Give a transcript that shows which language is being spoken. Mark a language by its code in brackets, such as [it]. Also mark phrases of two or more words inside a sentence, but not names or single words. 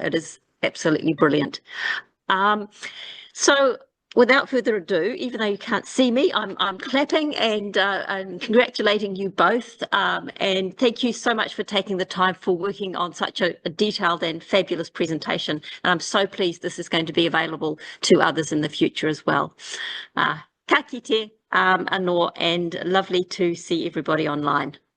[en] It is absolutely brilliant. So without further ado, even though you can't see me, I'm clapping and congratulating you both. And thank you so much for taking the time for working on such a detailed and fabulous presentation. And I'm so pleased this is going to be available to others in the future as well. [mi] Ka kite anō, [en] and lovely to see everybody online.